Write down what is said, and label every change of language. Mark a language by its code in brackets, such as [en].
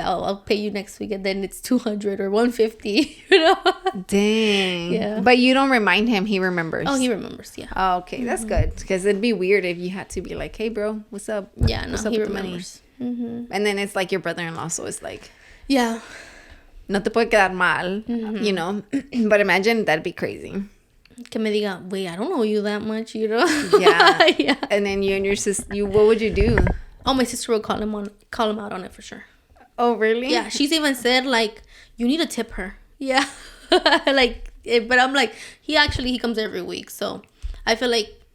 [en] I'll pay you next week. And then it's $200 or $150, you know. Dang. Yeah. But you don't remind him, he remembers. Oh, he remembers. Yeah. Oh, okay. That's good, because it'd be weird if you had to be like, hey bro, what's up? Yeah, no, he remembers. And then it's like your brother-in-law, so it's like, yeah, [es] no te puede quedar mal, [en] you know. But imagine, that'd be crazy. [es] Que me diga, [en] wait, I don't owe you that much, you know. Yeah. Yeah. And then you and your sister, what would you do? Oh, my sister would call him out on it for sure. Oh, really? Yeah, she's even said like, you need to tip her. Yeah. Like, but I'm like, he comes every week, so I feel like